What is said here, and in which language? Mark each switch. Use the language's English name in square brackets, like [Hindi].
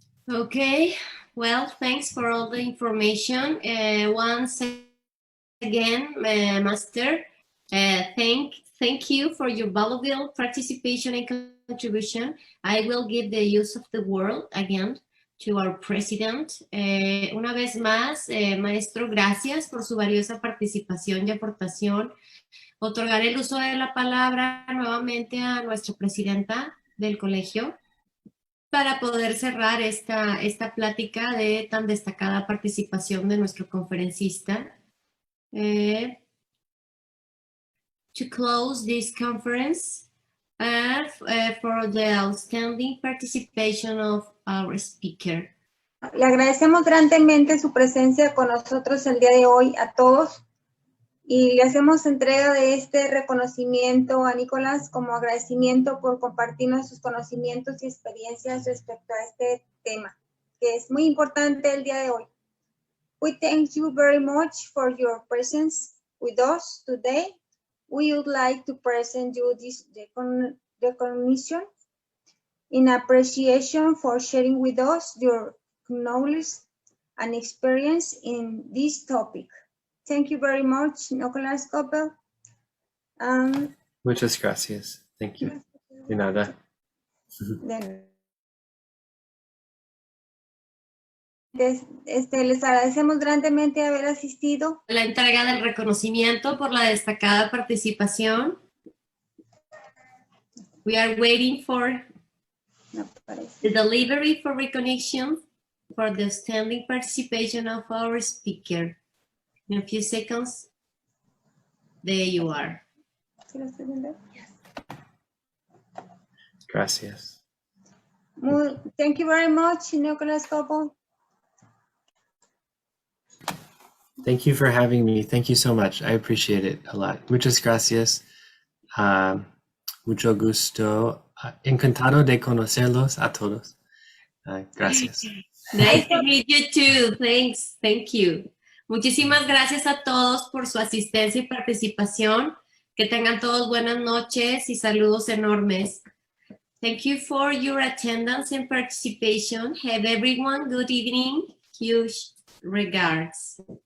[English] Okay, well, thanks for all the information. Once again, Master, thank you for your valuable participation and contribution. I will give the use of the word again to our president. [Spanish] Una vez más, maestro, gracias por su valiosa participación y aportación. Otorgar el uso de la palabra nuevamente a nuestra presidenta del colegio para poder cerrar esta plática de tan destacada participación de nuestro conferencista. [English] To close this conference for the outstanding participation of our speaker. [Spanish] Le agradecemos grandemente su presencia con nosotros el día de hoy a todos y le hacemos entrega de este reconocimiento a Nicolás como agradecimiento por compartirnos sus conocimientos y experiencias respecto a este tema, que es muy importante el día de hoy. [English] We thank you very much for your presence with us today. We would like to present you this recognition in appreciation for sharing with us your knowledge and experience in this topic. Thank you very much, Nicolás Koeppel. [Spanish] Muchas gracias. [English] Thank you. [Spanish] De nada. Les agradecemos grandemente haber asistido. La entrega del reconocimiento por la destacada participación. [English] We are waiting for the delivery for recognition for the outstanding participation of our speaker. In a few seconds, there you are. [Spanish] Gracias. [English] Thank you very much, Nicolás Koeppel. Thank you for having me. Thank you so much. I appreciate it a lot. [Spanish] Muchas gracias. Mucho gusto. Encantado de conocerlos a todos. Gracias. [English] Nice to meet you too. Thanks. Thank you. [Spanish] Muchísimas gracias a todos por su asistencia y participación. Que tengan todos buenas noches y saludos enormes. [English] Thank you for your attendance and participation. Have everyone good evening. Huge regards.